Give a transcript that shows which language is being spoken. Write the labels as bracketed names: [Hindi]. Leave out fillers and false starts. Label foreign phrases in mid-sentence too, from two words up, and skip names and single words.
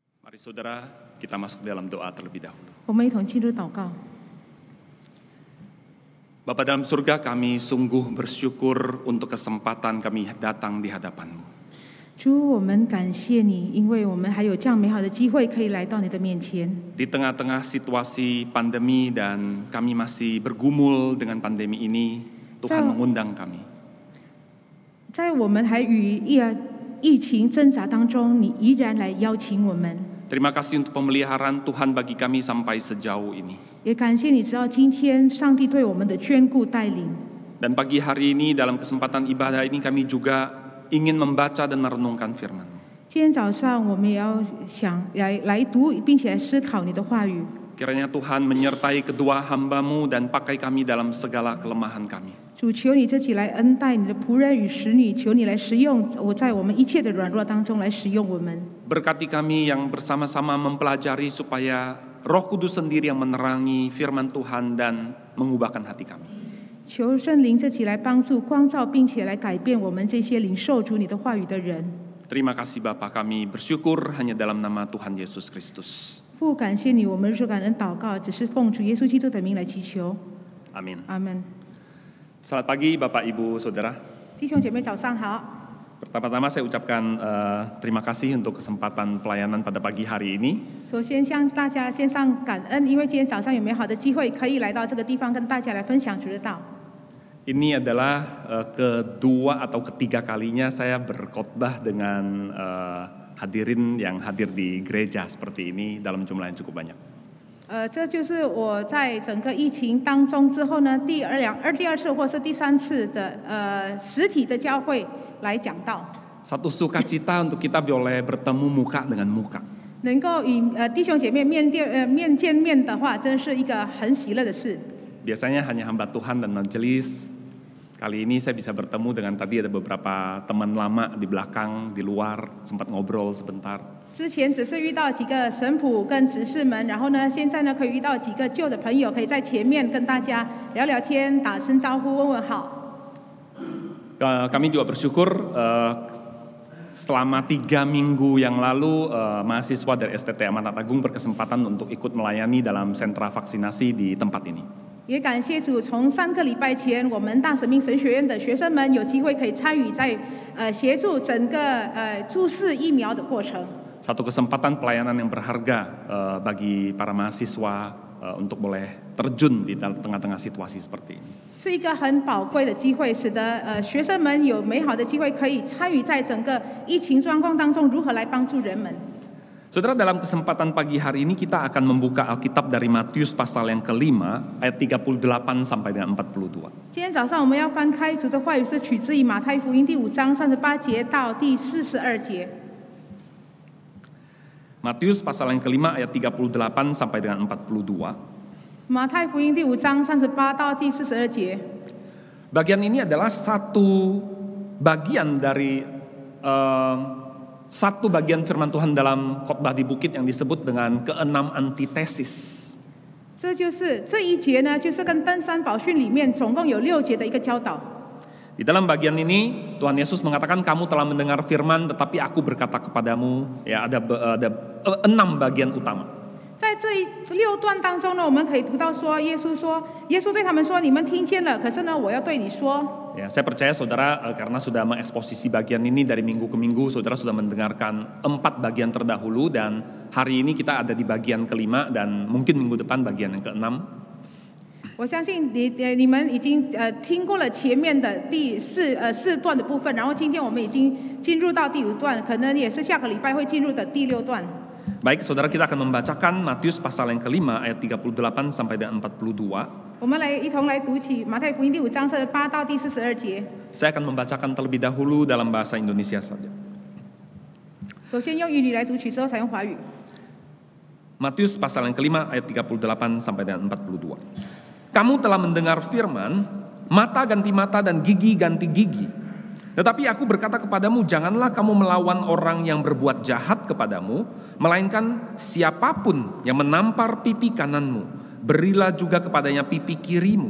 [Indonesian] Mari saudara, kita masuk dalam doa terlebih dahulu. [Chinese] 我们一同进入祷告。 [Indonesian] Bapa dalam surga, kami sungguh bersyukur untuk kesempatan kami datang di hadapan-Mu. [Chinese] 主，我们感谢你，因为我们还有这样美好的机会可以来到你的面前。 [Indonesian] Di tengah-tengah situasi pandemi dan kami masih bergumul dengan pandemi ini, Tuhan mengundang kami. [Chinese] 在我们还与疫情挣扎当中，你依然来邀请我们。 [Indonesian] Terima kasih untuk pemeliharaan Tuhan bagi kami sampai sejauh ini. [Chinese] 也感谢你知道今天上帝对我们的眷顾带领。 [Indonesian] Dan pagi hari ini dalam kesempatan ibadah ini kami juga ingin membaca dan merenungkan firman. [Chinese] 今天早上我们也要想来读，并且来思考你的话语。 [Indonesian] Kiranya Tuhan menyertai kedua hamba-Mu dan pakai kami dalam segala kelemahan kami. [Chinese] 主，求你自己来恩待你的仆人与使女，求你来使用我在我们一切的软弱当中来使用我们。 [Indonesian] Berkati kami yang bersama-sama mempelajari supaya Roh Kudus sendiri yang menerangi firman Tuhan dan mengubahkan hati kami. [Chinese] 求圣灵自己来帮助、光照，并且来改变我们这些领受主你的话语的人。 [Indonesian] Terima kasih Bapa, kami bersyukur hanya dalam nama Tuhan Yesus Kristus. [Chinese] 父，感谢你，我们若感恩祷告，只是奉主耶稣基督的名来祈求。 [Indonesian] Amin. [Chinese] 阿门。 [Indonesian] Selamat pagi Bapak Ibu Saudara. [Chinese] 弟兄姐妹早上好。 [Indonesian] Pertama-tama saya ucapkan terima kasih untuk kesempatan pelayanan pada pagi hari ini. [Chinese] 首先向大家献上感恩，因为今天早上有美好的机会可以来到这个地方，跟大家来分享主的道。 [Indonesian] Ini adalah kedua atau ketiga kalinya saya berkhotbah dengan hadirin yang hadir di gereja seperti ini dalam jumlah yang cukup banyak. [Chinese] 这就是我在整个疫情当中之后呢，第二次或是第三次的实体的教会来讲道。 [Indonesian] Satu sukacita untuk kita boleh bertemu muka dengan muka. [Chinese] 能够与弟兄姐妹面见面的话，真是一个很喜乐的事。 [Indonesian] Biasanya hanya hamba Tuhan dan majelis. Kali ini saya bisa bertemu dengan tadi ada beberapa teman lama di belakang, di luar, sempat ngobrol sebentar. [Chinese] 之前只是遇到几个神父跟执事们，然后呢，现在呢可以遇到几个旧的朋友，可以在前面跟大家聊聊天、打声招呼、问问好。 [Indonesian] Kami juga bersyukur selama 3 minggu yang lalu mahasiswa dari STT Amanat Agung berkesempatan untuk ikut melayani dalam sentra vaksinasi di tempat ini. [Chinese] 也感谢主，从3个礼拜前，我们大使命神学院的学生们有机会可以参与在协助整个注射疫苗的过程。 [Indonesian] Satu kesempatan pelayanan yang berharga bagi para mahasiswa untuk boleh terjun di tengah-tengah situasi seperti ini. [Chinese] 是一个很宝贵的机会，使得学生们有美好的机会可以参与在整个疫情状况当中，如何来帮助人们。 [Indonesian] Saudara, dalam kesempatan pagi hari ini kita akan membuka Alkitab dari Matius pasal yang kelima ayat 38 sampai dengan 42. [Chinese] 今天早上我们要翻开主的话语，是取自于马太福音第5章38节到第42节。 [Indonesian] Matius pasal yang kelima ayat 38 sampai dengan 42. [Chinese] 马太福音第5章38到第42节。 [Indonesian] Bagian ini adalah satu bagian dari satu bagian firman Tuhan dalam khotbah di bukit yang disebut dengan keenam antitesis. [Chinese] 这就是这一节呢，就是跟登山宝训里面总共有6节的一个教导。 [Indonesian] Di dalam bagian ini Tuhan Yesus mengatakan kamu telah mendengar firman tetapi aku berkata kepadamu, ya ada 6 bagian utama. [Chinese] 在这6段当中呢，我们可以读到说，耶稣对他们说，你们听见了，可是呢，我要对你说。 [Indonesian] Ya, saya percaya saudara karena sudah mengeksposisi bagian ini dari minggu ke minggu, saudara sudah mendengarkan 4 bagian terdahulu dan hari ini kita ada di bagian kelima dan mungkin minggu depan bagian yang ke-6. [Chinese] 我相信你们已经听过了前面的第4段的部分，然后今天我们已经进入到第5段，可能也是下个礼拜会进入的第6段。 [Indonesian] Baik, saudara, kita akan membacakan Matius pasal yang kelima ayat 38 sampai dengan 42. [Chinese] 我们一同来读起马太福音第5章38到第42节。 [Indonesian] Saya akan membacakan terlebih dahulu dalam bahasa Indonesia saja. [Chinese] 首先用语语来读取，之后采用华语。 [Indonesian] Matius pasal yang kelima ayat 38 sampai dengan 42. Kamu telah mendengar firman, mata ganti mata dan gigi ganti gigi. Tetapi aku berkata kepadamu, janganlah kamu melawan orang yang berbuat jahat kepadamu, melainkan siapapun yang menampar pipi kananmu, berilah juga kepadanya pipi kirimu.